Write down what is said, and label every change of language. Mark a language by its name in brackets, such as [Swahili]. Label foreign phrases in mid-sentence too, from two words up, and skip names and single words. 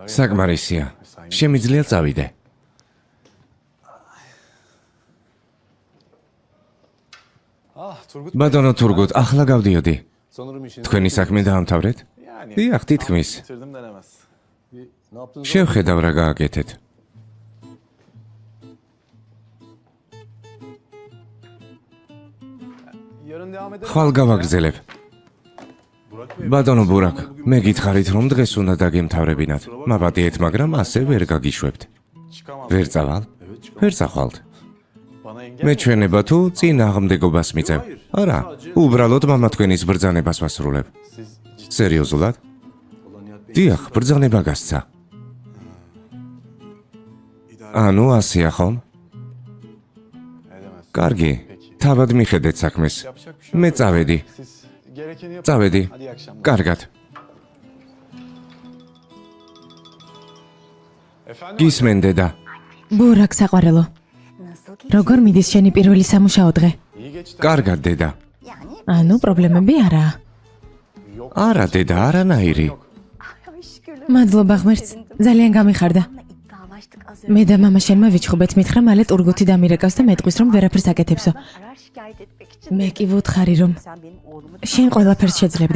[Georgian] საკმარისია. შემიძლია წავიდე. Turgut ბატონო თურგუტ, ახლა გავდიოდი. [Turkish] sanırım işini [Georgian] თქვენი საქმე დაამთავრეთ? [Turkish] yani [Georgian] დიახ, თითქმის. [Turkish] bitirdim denemez. Ne yaptınız? [Georgian] შევხედავ რა გააკეთეთ. [Turkish] Yarın devam edelim. [Georgian] ხვალ გავაგრძელებ. ბატონო ბურაკ, მე გითხარით რომ დღეს უნდა დაგემთავრებინათ. მაპატიეთ, მაგრამ ასე ვერ გაგიშვებთ. [Turkish] Çıkamam. [Georgian] ვერ წავალ? ვერ წახვალთ. [Turkish] Bana engel [Georgian] მე [Turkish] mi? [Georgian] ჩვენება თუ წინ აღმდეგობას მიწევ? არა, უბრალოდ მამა თქვენის ბრძანებას ვასრულებ. [Turkish] Siz ciddi [Georgian] სერიოზულად? [Turkish] olan niyet [Georgian] დიახ, ბრძანება გასცა. ანუ ასეა ხომ? [Turkish] edemez. [Georgian] კარგი. თავად მიხედეთ საქმეს. [Turkish] Yapacak bir şey [Georgian] მე [Turkish] yok. [Georgian] წავედი. [Turkish] Siz gerekeni yapın. [Georgian] წავედი. [Turkish] Hadi iyi akşamlar. [Georgian] კარგად. [Turkish] Efendim? [Georgian] გისმენ დედა. ბურაკ საყვარელო. როგორ მიდის შენი პირველი სამუშაო დღე? [Turkish] İyi geçti. [Georgian] კარგად დედა. ანუ პრობლემები არაა. არა დედა, არანაირი. მადლობა ღმერთს, ძალიან გამიხარდა. მე და მამა შენმა ვიჩხუბეთ, მითხრა მალე ტურგუთი დამირეკავს და მეტყვის რომ ვერაფერს აკეთებსო. მე კი ვუთხარი რომ შენ ყველაფერს შეძლებდი.